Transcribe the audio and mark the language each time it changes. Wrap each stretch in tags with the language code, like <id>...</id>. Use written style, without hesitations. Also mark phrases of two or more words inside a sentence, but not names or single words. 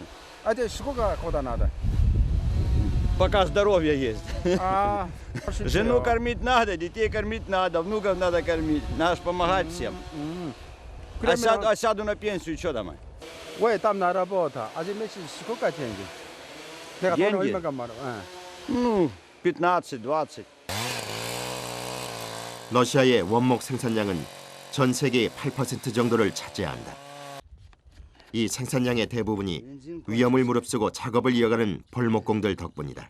<ru>да? А это сколько года надо? Пока здоровье есть. А, Жену кормить надо, детей кормить надо, внуков надо кормить. Надо ж помогать всем. А сяду на пенсию, что там? 왜 там на работу? А за месяц сколько деньги?</ru> <ko>내가</ko> <ru>деньги?</ru> <ko>돈 얼마가 많아?</ko> <ru>Ну, 15-20.</ru> <ko>러시아의 원목 생산량은 전 세계의 8% 정도를 차지한다. 이 생산량의 대부분이 위험을 무릅쓰고 작업을 이어가는 벌목공들 덕분이다.</ko>